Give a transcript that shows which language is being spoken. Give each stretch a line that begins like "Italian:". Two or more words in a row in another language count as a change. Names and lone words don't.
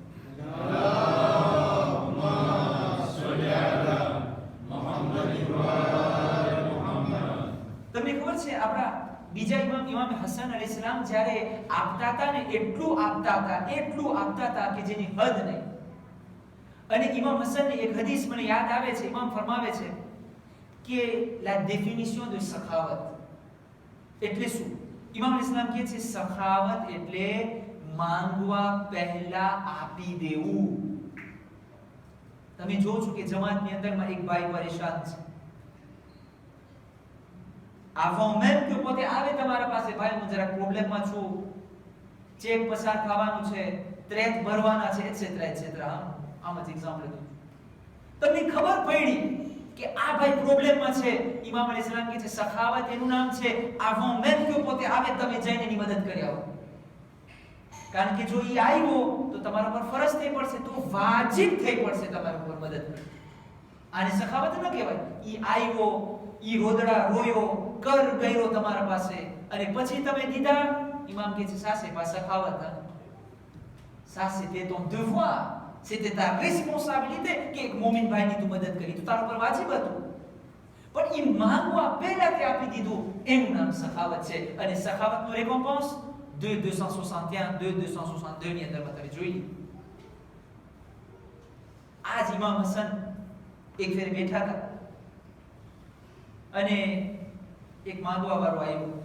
Arabic: اللهم صل على محمد وآل محمد.
Gujarati: તમને ખબર છે આપણા બીજા ઇમામ હસન અલૈહિસ્સલામ જ્યારે આપતા હતા ને એટલું આપતા હતા કે જેની હદ નહીં. અને ઇમામ હસનની એક હદીસ મને યાદ આવે છે. ઇમામ ફરમાવે છે કે
French: la définition de
Gujarati: સખાવત એટલે શું? ઇમામ ઇસ્લામ કહે છે સખાવત એટલે માંગવા પહેલા આપી દેવું. તમે જો છો કે જમાતની અંદરમાં એક ભાઈ પરેશાન છે,
French: avant même
Gujarati: કે પોતે આવે તમારા પાસે, ભાઈ હું જરા પ્રોબ્લેમમાં છું, ચેક પસાર થવાનું છે, ટ્રેક ભરવાના છે, એટસેટ્રા એટસેટ્રા. આમ જ એક્ઝામ્પલ દઉં. તમને ખબર પડી કે આ ભાઈ પ્રોબ્લેમમાં છે, ઇમામ અલૈહિસ્સલામ કહે છે સખાવત એનું નામ છે
French: avant même
Gujarati: કે પોતે આવે તમે જઈને એની મદદ કરી આવો. કારણ કે જો ઈ આવ્યો તો તમારા પર ફરજ થઈ પડશે, તો વાજિબ થઈ પડશે તમારા ઉપર મદદ કરવી. આને સખાવત ન કહેવાય. ઈ આવ્યો, ઈ રોદડા રોયો, કર ગયો તમારા પાસે અને પછી તમે દીધા. ઇમામ કહે છે
French: ça c'est pas
Gujarati: સખાવત,
French: ça c'était ton devoir, c'était ta responsabilité
Gujarati: કે એક મોમિન ભાઈની તું મદદ કરી તો તારા પર વાજિબ હતું. પણ ઈ માંગવા પહેલા તે આપી દીધું એનું નામ સખાવત છે. અને સખાવતનું રેકોમ્પન્સ 261 262 ની અંદરમાં તમે જોઈ લો. આજ ઇમામ હસન એક ફેર બેઠા હતા અને એક માંગવા વાળો આવ્યો.